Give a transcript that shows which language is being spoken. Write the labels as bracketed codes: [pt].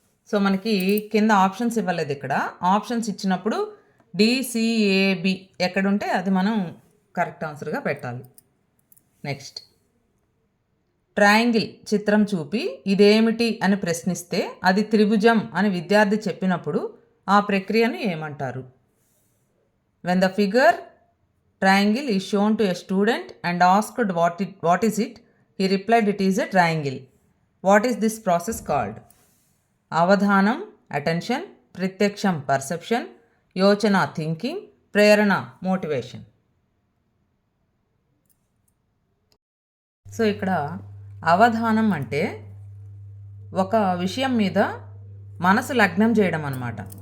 [te] So మనకి కింద options ఇవ్వలేదు, ఇక్కడ ఆప్షన్స్ ఇచ్చినప్పుడు డిసిఏబి ఎక్కడుంటే అది మనం కరెక్ట్ ఆన్సర్గా పెట్టాలి. నెక్స్ట్, ట్రయాంగిల్ చిత్రం చూపి ఇదేమిటి అని ప్రశ్నిస్తే అది త్రిభుజం అని విద్యార్థి చెప్పినప్పుడు ఆ ప్రక్రియను ఏమంటారు? [en] When the figure triangle is shown to a student and asked what is it, he replied it is a triangle. What is this process called? [te] Avadhanam attention, ప్రత్యక్షం పర్సెప్షన్, యోచన థింకింగ్, ప్రేరణ మోటివేషన్. సో ఇక్కడ అవధానం అంటే ఒక విషయం మీద మనసు లగ్నం చేయడం అన్నమాట.